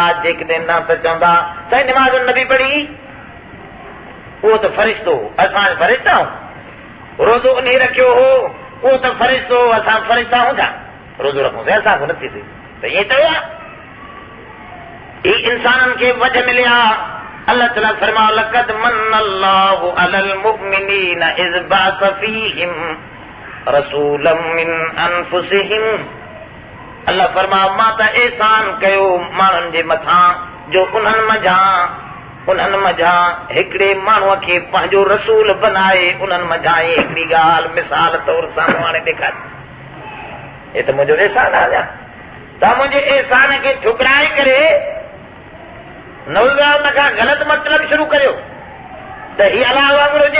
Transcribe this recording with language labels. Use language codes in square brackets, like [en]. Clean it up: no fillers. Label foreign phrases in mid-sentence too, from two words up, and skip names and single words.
[sd] जेकॾहिं न त चवंदा साईं निमाज़ नबी पढ़ी, उहो त फ़रिश्तो, असां फ़रिश्ता आहियूं। रोज़ो उन रखियो हो, उहो त फ़रिश्तो, असां फ़रिश्ता आहियूं छा? रोज़ो रखूं असां को नथी थिए त ईअं चयो आहे। ही इंसाननि खे वध मिलिया। अल्लाह ताला फरमाओ [ar] لقد من الله على المؤمنين إذ بعث فيهم رسولا من أنفسهم. [sd] अल्लाह फरमाओ मां त एहसान कयो माण्हुनि जे मथां जो उन्हनि मझां हिकिड़े माण्हूअ खे पंहिंजो रसूल बनाए। उन्हनि मझां हिकिड़ी ॻाल्हि मिसाल तौर साम्हूं हाणे ॾेखारी। हे त मुंहिंजो एहसान आहे। तव्हां मुंहिंजे एहसान खे ठुकराए करे नवज़ार हुन खां ग़लति मतिलब शुरू करियो त ही अलाह वांगुरु हुजे।